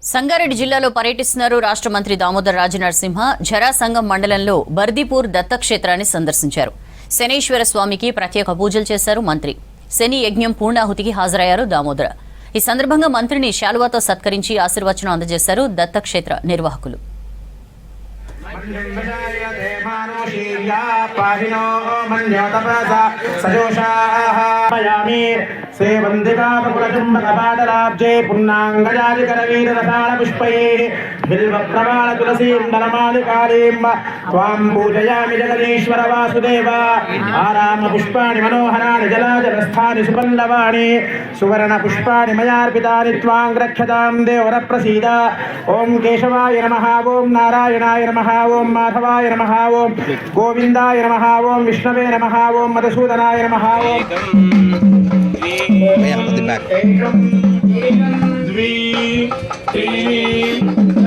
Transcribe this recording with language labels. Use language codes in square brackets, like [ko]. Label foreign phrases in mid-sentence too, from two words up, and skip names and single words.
[te] సంగారెడ్డి జిల్లాలో పర్యటిస్తున్నారు రాష్ట్ర మంత్రి దామోదర్ రాజనరసింహ. జరాసంగం మండలంలో బర్దీపూర్ దత్తక్షేత్రాన్ని సందర్శించారు. శనీశ్వర స్వామికి ప్రత్యేక పూజలు చేశారు మంత్రి. శని యజ్ఞం పూర్ణాహుతికి హాజరయ్యారు దామోదర్. ఈ సందర్భంగా మంత్రిని శాలువాతో సత్కరించి ఆశీర్వచనం అందజేశారు దత్తక్షేత్ర నిర్వాహకులు. [sa] सेवन्दिकापुरचुम्बकपाटलाब्जे पुण्णाङ्गजालिकरवीररसालपुष्पैः बिल्वप्रमाणतुलसीन्दलमालिकालीं त्वां पूजयामि जगदीश्वर वासुदेव। आरामपुष्पाणि मनोहराणि जलाजलस्थानि सुपल्लवाणि सुवर्णपुष्पाणि मयार्पितानि त्वां रक्षतां देवरप्रसीद। ॐ केशवाय नमः, ॐ नारायणाय नमः, ॐ माधवाय नमः, ॐ गोविन्दाय नमः, ॐ विष्णवे नमः, ॐ मधुसूदनाय नमः। [en] Yeah, I'll put it back.